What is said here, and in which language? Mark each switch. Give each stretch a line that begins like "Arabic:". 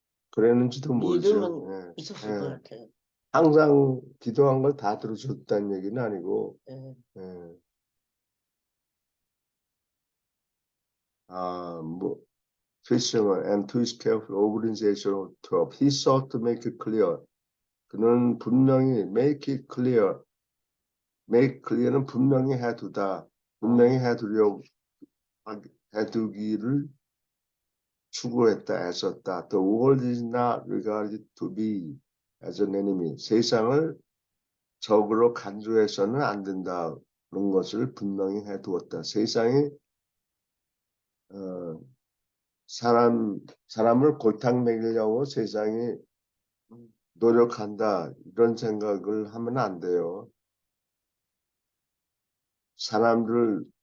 Korean: 그랬는지도 모르죠. 믿음은 있었을 것 같아요. 항상 기도한 걸 다 들어줬다는 얘기는 아니고 뭐
English: Fisherman and to his careful organization of 12. He sought to make it clear.
Korean: 그는 분명히
English: make it clear.
Korean: make clear는 분명히 해두다. 분명히 해두기를 추구했다, 애썼다.
English: The world is not regarded to be as an enemy.
Korean: 세상을 적으로 간주해서는 안 된다는 것을 분명히 해두었다. 세상이 사람을 골탕 먹이려고 세상이 노력한다 이런 생각을 하면 안 돼요. 사람들을